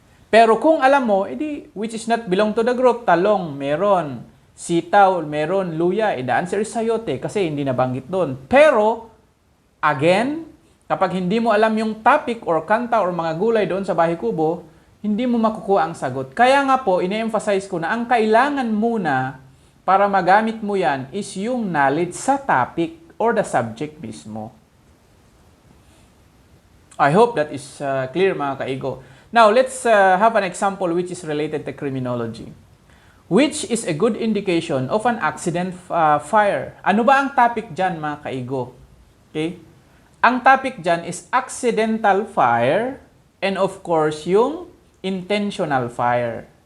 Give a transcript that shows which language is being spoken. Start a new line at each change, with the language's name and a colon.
Filipino: Pero kung alam mo,
English: which is not belong to the group,
Filipino: talong, meron. Sitaw, meron, luya,
English: the answer is
Filipino: sayote kasi hindi nabanggit doon. Pero, again, kapag hindi mo alam yung topic or kanta or mga gulay doon sa Bahay Kubo, hindi mo makukuha ang sagot. Kaya nga po, ine-emphasize ko na ang kailangan muna para magamit mo yan is yung knowledge sa topic or the subject mismo.
English: I hope that is clear mga kaigo. Now, let's have an example which is related to criminology. Which is a good indication of an accident fire.
Filipino: Ano ba ang topic dyan mga kaigo?
English: Okay?
Filipino: Ang topic dyan
English: is accidental fire and of course yung intentional fire.